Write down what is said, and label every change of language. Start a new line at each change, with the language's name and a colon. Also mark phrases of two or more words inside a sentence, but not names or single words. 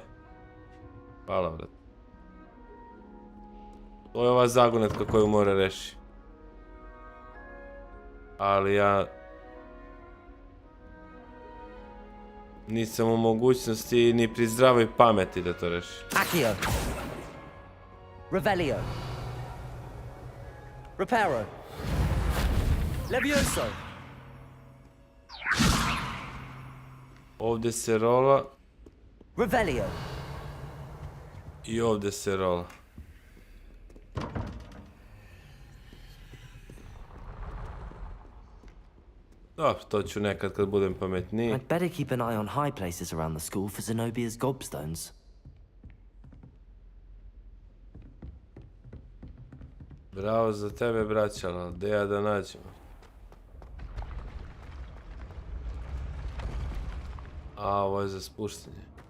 Bosnian: Hvala, brat. To je ova zagonetka koju mora reši. Ali ja... nisam u mogućnosti ni pri zdravoj pameti da to reši. Accio. Revelio. Reparo. Levioso. Ovdje se rola. Revelio. I ovdje se rola. Dobro, to ću nekad kad budem pametniji.
English: I'd better keep an eye on high places around the school for Zenobia's gobstones.
Bosnian: Bravo za tebe, braćala. Gde ja da nađem? A, ovo je za spuštanje.